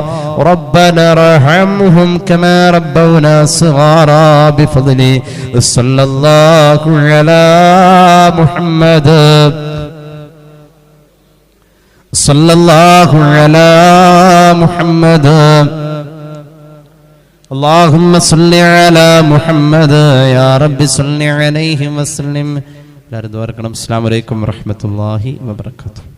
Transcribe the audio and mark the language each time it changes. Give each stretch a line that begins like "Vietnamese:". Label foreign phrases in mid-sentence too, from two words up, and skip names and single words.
Arabic: ربنا ارحمهم كما ربونا صغارا بفضل صلى الله على محمد صلى الله على محمد اللهم صل على محمد يا رب صل عليه وسلم. السلام عليكم ورحمة الله وبركاته.